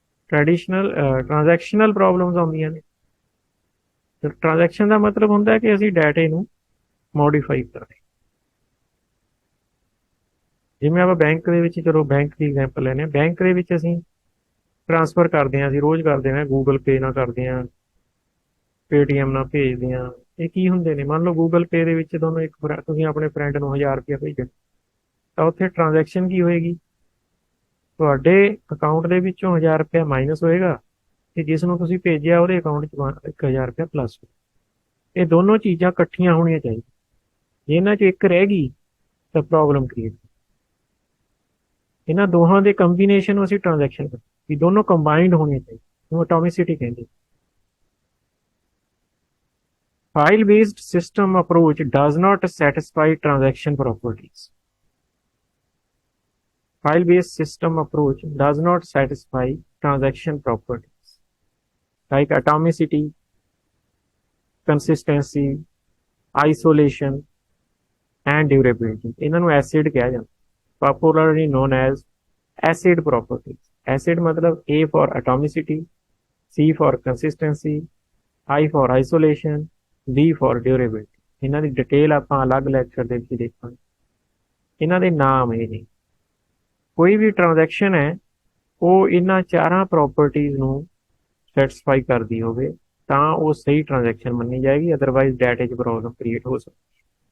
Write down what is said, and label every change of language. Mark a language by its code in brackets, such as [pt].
[pa] Traditional transactional problems आउंदियां ने, transaction ਦਾ ਮਤਲਬ ਹੁੰਦਾ ਕਿ ਅਸੀਂ ਡਾਟੇ ਨੂੰ ਮੋਡੀਫਾਈ ਕਰਾਂਗੇ। ਜਿਵੇਂ ਆਪਾਂ ਬੈਂਕ ਦੇ ਵਿੱਚ, ਚਲੋ ਬੈਂਕ ਦੀ ਐਗਜ਼ਾਮਪਲ ਲੈਂਦੇ ਹਾਂ, ਬੈਂਕ ਦੇ ਵਿੱਚ ਅਸੀਂ ਟ੍ਰਾਂਸਫਰ ਕਰਦੇ ਹਾਂ, ਅਸੀਂ ਰੋਜ਼ ਕਰਦੇ ਹਾਂ, ਗੂਗਲ ਪੇ ਨਾਲ ਕਰਦੇ ਹਾਂ, ਪੇਟੀਐਮ ਨਾਲ ਭੇਜਦੇ ਹਾਂ। ਇਹ ਕੀ ਹੁੰਦੇ ਨੇ? ਮੰਨ ਲਓ ਗੂਗਲ ਪੇ ਦੇ ਵਿੱਚ ਤੁਹਾਨੂੰ ਤੁਸੀਂ ਆਪਣੇ ਫਰੈਂਡ ਨੂੰ 1000 ਰੁਪਇਆ ਭੇਜਣਾ, ਤਾਂ ਉੱਥੇ ਟ੍ਰਾਂਜੈਕਸ਼ਨ ਕੀ ਹੋਏਗੀ? ਤੁਹਾਡੇ ਅਕਾਊਂਟ ਦੇ ਵਿੱਚੋਂ 1000 ਰੁਪਇਆ ਮਾਈਨਸ ਹੋਏਗਾ, ਤੇ ਜਿਸ ਨੂੰ ਤੁਸੀਂ ਭੇਜਿਆ ਉਹਦੇ ਅਕਾਊਂਟ 'ਚ 1000 ਰੁਪਇਆ ਪਲੱਸ। ਇਹ ਦੋਨੋਂ ਚੀਜ਼ਾਂ ਇਕੱਠੀਆਂ ਹੋਣੀਆਂ ਚਾਹੀਦੀਆਂ। ਜੇ ਇਹਨਾਂ 'ਚ ਇੱਕ ਰਹਿ ਗਈ ਤਾਂ ਪ੍ਰੋਬਲਮ ਕ੍ਰੀਏਟ। ਇਹਨਾਂ ਦੋਹਾਂ ਦੇ ਕੰਬੀਨੇਸ਼ਨ ਨੂੰ ਅਸੀਂ ਟ੍ਰਾਂਜੈਕਸ਼ਨ ਕਰਦੇ, ਵੀ ਦੋਨੋਂ ਕੰਬਾਈਨਡ ਹੋਣੀਆਂ ਚਾਹੀਦੀਆਂ, ਉਹਨੂੰ ਐਟੋਮਿਸਿਟੀ ਕਹਿੰਦੇ। [en] File based system approach does not satisfy transaction properties. File based system approach does not satisfy transaction properties like atomicity, consistency, isolation, and durability. [pa] ਇਹਨਾਂ ਨੂੰ ਐਸਿਡ ਕਿਹਾ ਜਾਂਦਾ, [en] popularly known as acid properties. Acid ਮਤਲਬ A for atomicity, C for consistency, I for isolation, D for durability. [pa] ਇਹਨਾਂ ਦੀ detail ਆਪਾਂ ਅਲੱਗ lecture ਦੇ ਵਿੱਚ ਦੇਖਾਂਗੇ। ਇਹਨਾਂ ਦੇ ਨਾਮ ਇਹ ਨੇ। ਕੋਈ ਵੀ ਟ੍ਰਾਂਜੈਕਸ਼ਨ ਹੈ ਉਹ ਇਹਨਾਂ ਚਾਰਾਂ ਪ੍ਰੋਪਰਟੀਜ਼ ਨੂੰ ਸੈਟੀਸਫਾਈ ਕਰਦੀ ਹੋਵੇ ਤਾਂ ਉਹ ਸਹੀ ਟ੍ਰਾਂਜੈਕਸ਼ਨ ਮੰਨੀ ਜਾਏਗੀ, ਅਦਰਵਾਈਜ਼ ਡਾਟੇ 'ਚ ਪ੍ਰੋਬਲਮ ਕ੍ਰੀਏਟ ਹੋ ਸਕਦੀ।